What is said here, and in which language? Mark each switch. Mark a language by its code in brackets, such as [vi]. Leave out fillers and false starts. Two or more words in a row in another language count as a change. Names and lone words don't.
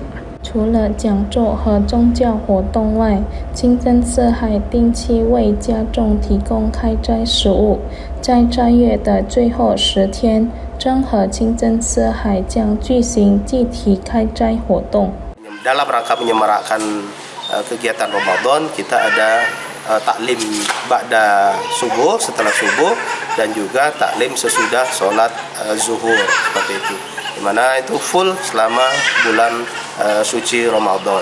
[zh] 除了讲座和宗教活动外，清真寺还定期为家众提供开斋食物。在斋月的最后10天，真和清真寺还将举行集体开斋活动。 [id] Dalam rangka menyemarakkan kegiatan Ramadan, kita ada taklim ba'da subuh, setelah subuh, dan juga taklim sesudah sholat zuhur, seperti itu. Di mana itu full selama bulan suci Ramadan.